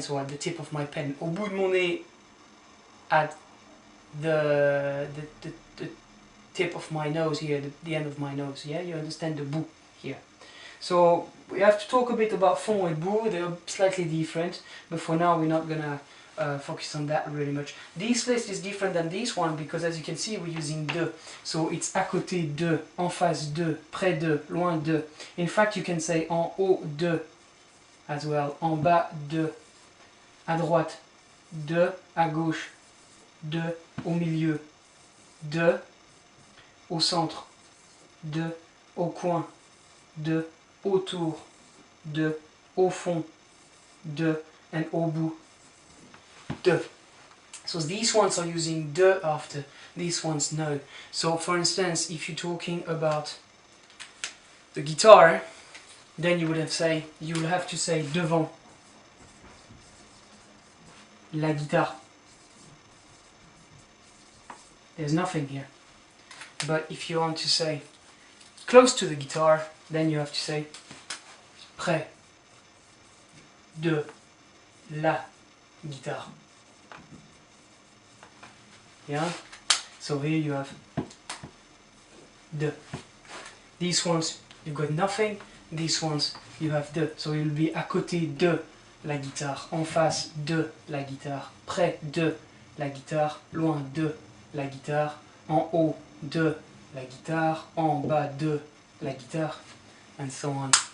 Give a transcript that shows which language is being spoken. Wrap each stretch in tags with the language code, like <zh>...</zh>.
<en>So at the tip of my pen.</en> <fr>Au bout de mon nez,</fr> <en>at the tip of my nose here, the end of my nose. Yeah, you understand the bout here. So we have to talk a bit about fond and bout. They're slightly different, but for now we're not gonna focus on that really much. This list is different than this one because, as you can see, we're using de. So it's</en> <fr>à côté de, en face de, près de, loin de.</fr> <en>In fact, you can say</en> <fr>en haut de as well, en bas de, à droite de, à gauche de, au milieu de, au centre de, au coin de, autour de, au fond de, and au bout de.</fr> <en>So these ones are using de after, these ones no. So for instance, if you're talking about the guitar, then you will have to say</en> <fr>devant la guitare.</fr> <en>There's nothing here. But if you want to say close to the guitar, then you have to say</en> <fr>près de la guitare.</fr> <en>Yeah? So here you have de. These ones you've got nothing, these ones you have de. So it will be</en> <fr>à côté de la guitare, en face de la guitare, près de la guitare, loin de la guitare, en haut de la guitare, en bas de la guitare,</fr> <en>and so on.</en>